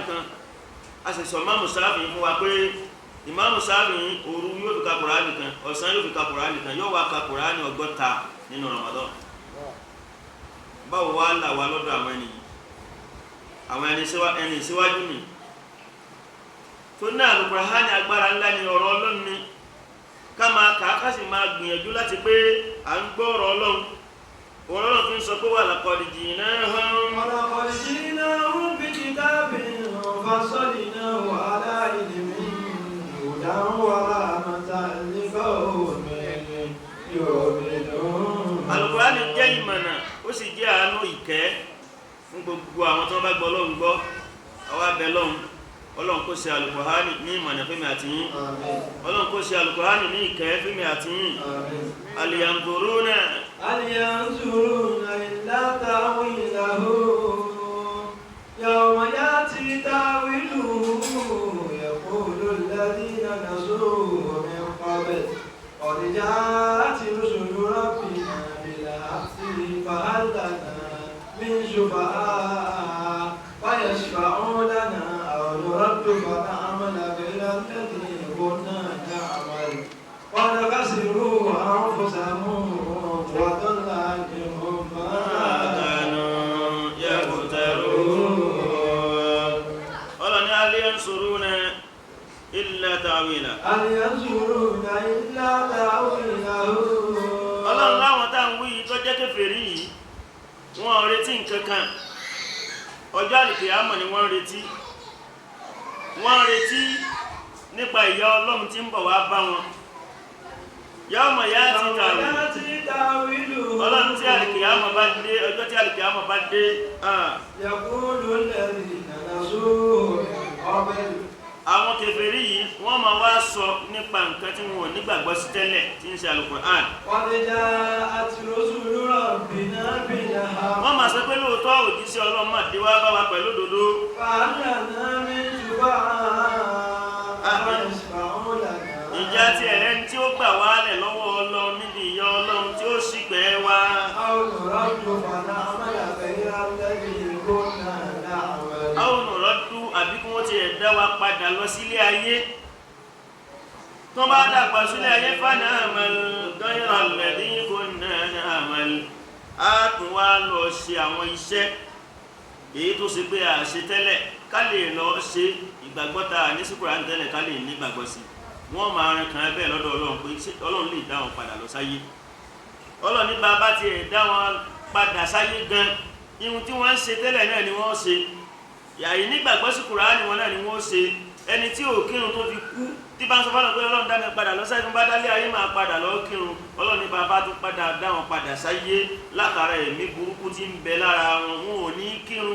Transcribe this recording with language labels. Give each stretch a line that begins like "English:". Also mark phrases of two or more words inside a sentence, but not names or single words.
Yoruba: kan a sì sọ Ìmáàmù Ṣáfi'í fún wa pé Ìmáàmù Ṣáfi'í òru yóò fi ka Kùránì kan ọ̀sán yóò fi ka Kùránì kan yóò wá ka Kùránì 60 nínú Ramadan báwo wá là wá lọ́dọ̀ àwọn ẹni síwájú ni tó ní Al-Qur'ani agbára ńlá ni ọ̀rọ̀ Ọlọ́run ni ká máa kà á ká sì máa gbìyànjú láti pé à ń gbọ́ ọ̀rọ̀ Ọlọ́run fi ń sọ pé
Arabic: ولقد جئناهم بكتاب فصلناه على علم هدى ورحمة لقوم يؤمنون.
Yoruba: Al-Qur'ani jẹ́ ìmọ̀nà ó sì jẹ́ àánú ìkẹ́ fún gbogbo àwọn tó bá gbọ́ Ọlọ́run gbọ́ àwa bẹ̀ Ọlọ́run kó ṣe Al-Qur'ani ní ìmọ̀nà fẹ́mi àti yín Ọlọ́run kó ṣe Al-Qur'ani ní ìkẹ́ fẹ́mi àti yín
Arabic: هل ينظرون إلا تأويله يوم يأتي تأويله يقول الذين نسوه من قبل قد جاءت رسل ربنا بالحق فهل لنا من شفعاء فيشفعوا لنا نرد فنعمل غير الذي كنا نعمل قد خسروا أنفسهم وضل عنهم ما كانوا يفترون قال هل ينصرون إلا تأويله
Yoruba: Ọlọ́run láwọn tá ń wí tó jẹ́ kèfèrí yìí wọ́n retí nǹkan kan ọjọ́ àlìkìyámọ̀ ni wọ́n retí nípa ìyà Ọlọ́run tí ń bọ̀ wá bá wọn
Arabic: يوم يأتي تأويله
Yoruba: Ọlọ́run àlìkìyámà bá dé ọjọ́ tí àlìkìyámà bá dé
Arabic: يقول الذين نسوا قبل.
Yoruba: àwọn kèfèrí yìí wọ́n máa wá sọ nípa nǹkan tí wọn ò nígbàgbọ́ sí tẹ́lẹ̀ tí ń ṣe Al-Qur'an.
Arabic: قد جاءت رسل ربنا بالحق.
Yoruba: wọ́n máa sọ pé lóòótọ́ òjíṣẹ́ Ọlọ́run máa dé wá bá wa pẹ̀lú òdodo.
Arabic: فهل لنا من شفعاء يشفعوا لنا.
Yoruba: ìjà tí ẹ̀rẹ́ tí ó gbà wálẹ̀ lọ́wọ́ Ọlọ́run níbi ìyà Ọlọ́run tí ó sì pẹ́ wá.
Arabic: أو نرد فنعمل غير الذي كنا نعمل.
Yoruba: àwọn nùrọ́dú àbí kí wọ́n ti ẹ̀dá wa padà lọ sílé ayé tó bá dàgbà sílé ayé
Arabic: فنعمل غير الذي كنا نعمل
Yoruba: á tún wá lọ ṣe àwọn iṣẹ́ èyí tó ṣe pé àṣẹ tẹ́lẹ̀ ká lè lọ ṣe ìgbàgbọ́ta ní sí Kùránì tẹ́lẹ̀ ká lè ní ìgbàgbọ́ sí wọ́n máa rìn kan bẹ́ẹ̀ lọ́dọ̀ Ọlọ́run pé Ọlọ́run lè dá wọn padà lọ sáyé Ọlọ́run ní bàbá ti ẹ̀dá wọn padà sáyé gan ihun tí wọ́n ń ṣe tẹ́lẹ̀ náà ni wọ́n ṣe yàyí nígbàgbọ́ sí Kùránì wọn náà ni wọ́n ṣe ẹni tí ò kírun tó fi kú tí bá ń sọ fọ́nà pé Ọlọ́run dá mi padà lọ sáyé tó bá dálé ayé máa padà lọ kírun Ọlọ́run ní bàbá tó padà dá wọn padà sáyé látara ẹ̀mí burúkú tí ń bẹ lára wọn wọn ò ní kírun.